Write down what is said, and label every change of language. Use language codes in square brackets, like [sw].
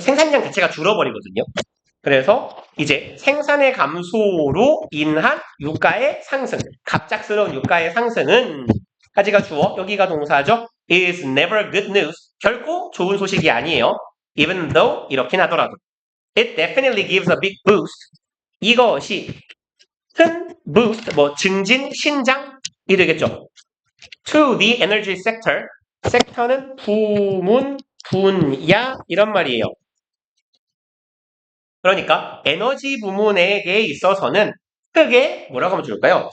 [ko] 생산량 자체가 줄어버리거든요. 그래서 이제 생산의 감소로 인한 유가의 상승, 갑작스러운 유가의 상승은 까지가 주어, 여기가 동사죠. [en] is never good news. [ko] 결코 좋은 소식이 아니에요. [en] even though [ko] 이렇긴 하더라도. [en] It definitely gives a big boost. [ko] 이것이 큰 boost, 증진, 신장이 되겠죠. [en] To the energy sector. [ko] 섹터는 부문, 분야 이런 말이에요. 그러니까 에너지 부문에게 있어서는 크게 뭐라고 하면 좋을까요?